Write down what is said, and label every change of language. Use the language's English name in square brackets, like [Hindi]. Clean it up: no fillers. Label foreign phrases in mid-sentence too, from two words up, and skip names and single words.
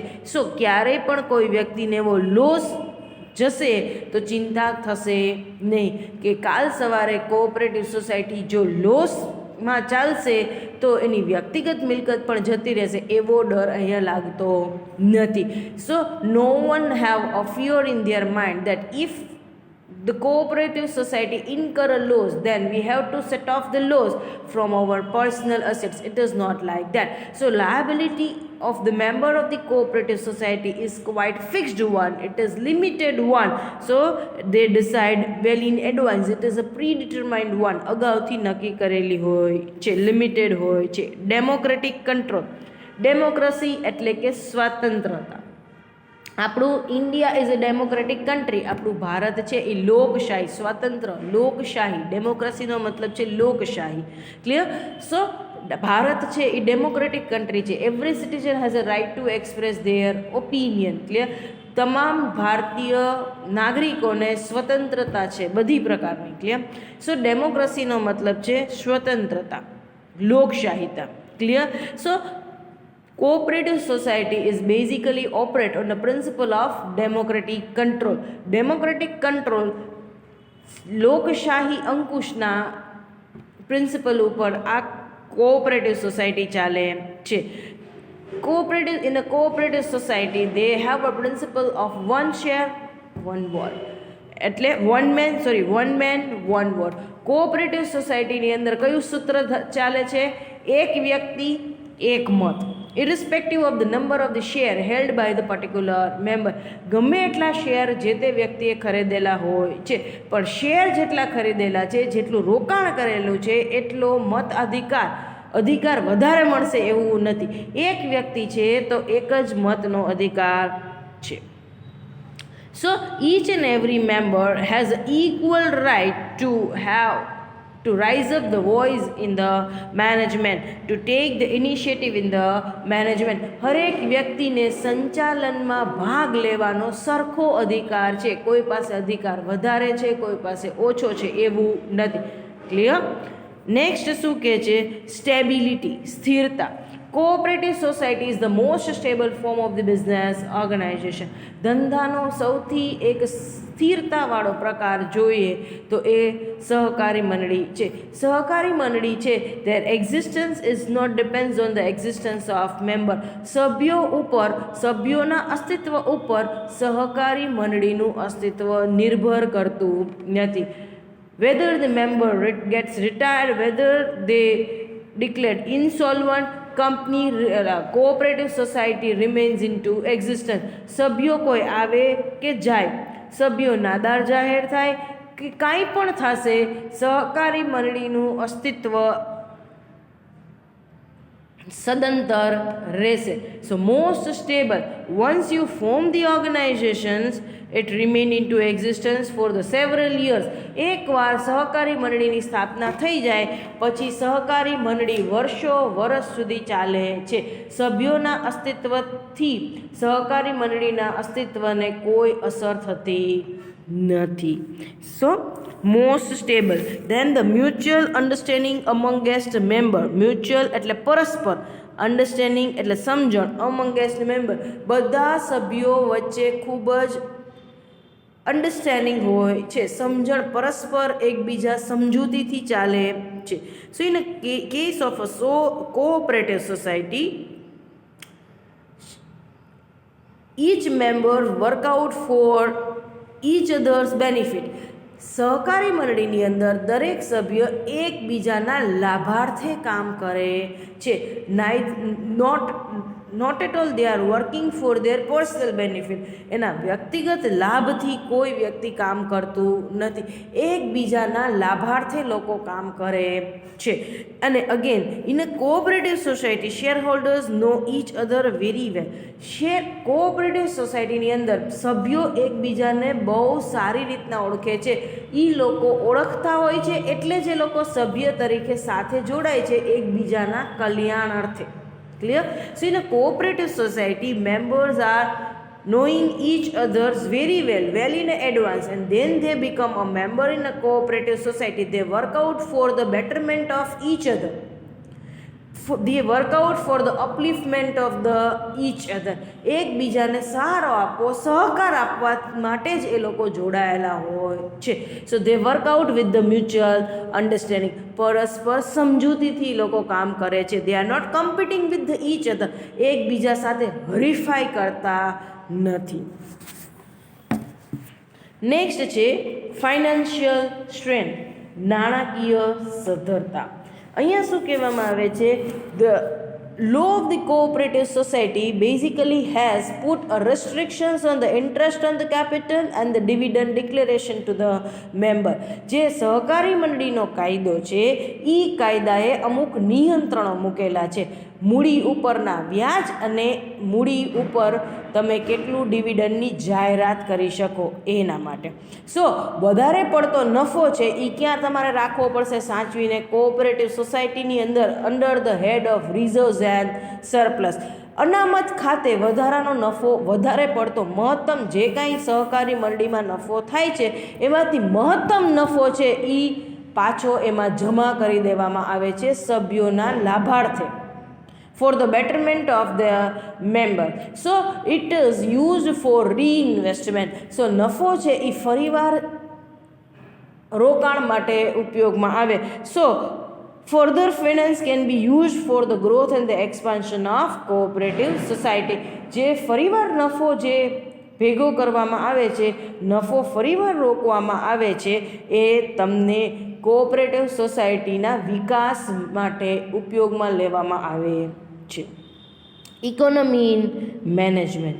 [Gujarati] સો ક્યારેય પણ કોઈ વ્યક્તિને એવો લોસ જશે તો ચિંતા થશે નહીં કે કાલ સવારે [English] cooperative society [Gujarati] જો લોસમાં ચાલશે તો એની વ્યક્તિગત મિલકત પણ જતી રહેશે, એવો ડર અહીંયા લાગતો નથી. [English] So no one have a fear in their mind that if the cooperative society incur a loss, then we have to set off the loss from our personal assets. It is not like that. So liability of the member of the cooperative society is quite fixed one. It is limited one. So they decide well in advance. It is a predetermined one. [Gujarati] અગાઉથી નક્કી કરેલી હોય છે, લિમિટેડ હોય છે. [English] Democratic control. [Gujarati] ડેમોક્રેસી એટલે કે સ્વતંત્રતા. [English] આપણું India is a democratic country. [Gujarati] આપણું ભારત છે એ લોકશાહી, સ્વતંત્ર લોકશાહી. ડેમોક્રેસીનો મતલબ છે લોકશાહી. ક્લિયર? સો ભારત છે એ [English] democratic country [Gujarati] છે. [English] Every citizen has a right to express their opinion. [Gujarati] ક્લિયર? તમામ ભારતીય નાગરિકોને સ્વતંત્રતા છે બધી પ્રકારની. ક્લિયર? સો ડેમોક્રેસીનો મતલબ છે સ્વતંત્રતા, લોકશાહીતા. ક્લિયર? [English] સો cooperative society is basically operate on the principle of democratic control. Democratic control [Gujarati] લોકશાહી અંકુશના પ્રિન્સિપલ ઉપર આ [English] cooperative society [Gujarati] ચાલે છે. [English] Cooperative, in a cooperative society they have a principle of one share one vote, એટલે one man one vote. cooperative society ની [Gujarati] અંદર કયું સૂત્ર ચાલે છે? એક વ્યક્તિ એક મત, [English] irrespective of the number of the share held by the particular member. [Gujarati] ગમે એટલા શેર જે તે વ્યક્તિએ ખરીદેલા હોય છે, પણ શેર જેટલા ખરીદેલા છે, જેટલું રોકાણ કરેલું છે, એટલો મત અધિકાર વધારે મળશે એવું નથી. એક વ્યક્તિ છે તો એક જ મતનો અધિકાર છે. [English] So each and every member has equal right to raise up the voice in the management, to take the initiative in the management. [Gujarati] હરેક વ્યક્તિને સંચાલનમાં ભાગ લેવાનો સરખો અધિકાર છે. કોઈ પાસે અધિકાર વધારે છે, કોઈ પાસે ઓછો છે એવું નથી. ક્લિયર? નેક્સ્ટ શું કહે છે? સ્ટેબિલિટી, સ્થિરતા. [English] Cooperative society is the most stable form of the business organization. [Gujarati] ધંધાનો સૌથી એક સ્થિરતાવાળો પ્રકાર જોઈએ તો એ સહકારી મંડળી છે. સહકારી મંડળી છે [English] their existence is not depends on the existence of member. [Gujarati] સભ્યોના અસ્તિત્વ ઉપર સહકારી મંડળીનું અસ્તિત્વ નિર્ભર કરતું નથી. [English] Whether the member gets retired, whether they declared insolvent, cooperative society remains into existence. [Gujarati] સભ્યો કોઈ આવે કે જાય, સભ્યો નાદાર જાહેર થાય કે કાંઈ પણ થશે, સહકારી મંડળીનું અસ્તિત્વ સદંતર રહેશે. [English] So most stable. Once you form the organizations it remain into existence for the several years. [Gujarati] એકવાર સહકારી મંડળીની સ્થાપના થઈ જાય પછી સહકારી મંડળી વર્ષ સુધી ચાલે છે. સભ્યોના અસ્તિત્વથી સહકારી મંડળીના અસ્તિત્વને કોઈ અસર થતી નથી. [English] So most stable. Then the mutual understanding amongst member. [Gujarati] મ્યુચ્યુઅલ એટલે પરસ્પર, અન્ડરસ્ટેન્ડિંગ એટલે સમજણ, [English] amongst member [Gujarati] બધા સભ્યો વચ્ચે ખૂબ જ અન્ડરસ્ટેન્ડિંગ હોય છે, સમજણ, પરસ્પર એકબીજા સમજૂતીથી ચાલે છે. [English] So in case of a cooperative society each member work out for each other's benefit. [Gujarati] સહકારી મંડળીની અંદર દરેક સભ્ય એકબીજાના લાભાર્થે કામ કરે છે. [English] Not at all they are working for their personal benefit. [Gujarati] એના વ્યક્તિગત લાભથી કોઈ વ્યક્તિ કામ કરતું નથી, એકબીજાના લાભાર્થે લોકો કામ કરે છે. [English] અને again in a cooperative society share holders know each other very well. cooperative society ની [Gujarati] અંદર સભ્યો એકબીજાને બહુ સારી રીતના ઓળખે છે. એ લોકો ઓળખતા હોય છે એટલે જ એ લોકો સભ્ય તરીકે સાથે જોડાય છે એકબીજાના કલ્યાણ અર્થે. Clear? [English] So in a cooperative society, members are knowing each others very well in advance, and then they become a member in a cooperative society. They work out for the betterment of each other. They work out for the upliftment of the each other. [Gujarati] એકબીજાને સહારો આપવો, સહકાર આપવા માટે જ એ લોકો જોડાયેલા હોય છે. [English] So they work out with the mutual understanding. [Gujarati] પરસ્પર સમજૂતીથી લોકો કામ કરે છે. [English] They are not competing with the each other. [Gujarati] એકબીજા સાથે હરીફાઈ કરતા નથી. નેક્સ્ટ છે [English] financial strength, [Gujarati] નાણાકીય સદ્ધરતા. અહીંયા શું કહેવામાં આવે છે? [English] ધ law of the cooperative society basically has put a restrictions on the interest on the capital and the dividend declaration to the member. [Gujarati] જે સહકારી મંડળીનો કાયદો છે એ કાયદાએ અમુક નિયંત્રણો મૂકેલા છે. મૂડી ઉપરના વ્યાજ અને મૂડી ઉપર તમે કેટલું ડિવિડન્ડની જાહેરાત કરી શકો એના માટે. સો વધારે પડતો નફો છે એ ક્યાં તમારે રાખવો પડશે સાચવીને? [English] cooperative society ની અંદર under the head of reserves and surplus. [Gujarati] અનામત ખાતે વધારાનો નફો, વધારે પડતો મહત્તમ જે કાંઈ સહકારી મંડળીમાં નફો થાય છે એમાંથી મહત્તમ નફો છે એ પાછો એમાં જમા કરી દેવામાં આવે છે સભ્યોના લાભાર્થે. [English] for the betterment of the member. So it is used for reinvestment. [Gujarati] So નફો છે એ ફરીવાર રોકાણ માટે ઉપયોગમાં આવે. [English] So Further finance can be used for the growth and the expansion of cooperative society. [Gujarati] જે ફરીવાર નફો જે ભેગો કરવામાં આવે છે, નફો ફરીવાર રોકવામાં આવે છે, એ તમને [English] cooperative society ના [Gujarati] વિકાસ માટે ઉપયોગમાં લેવામાં આવે છે. [English] Economy in management.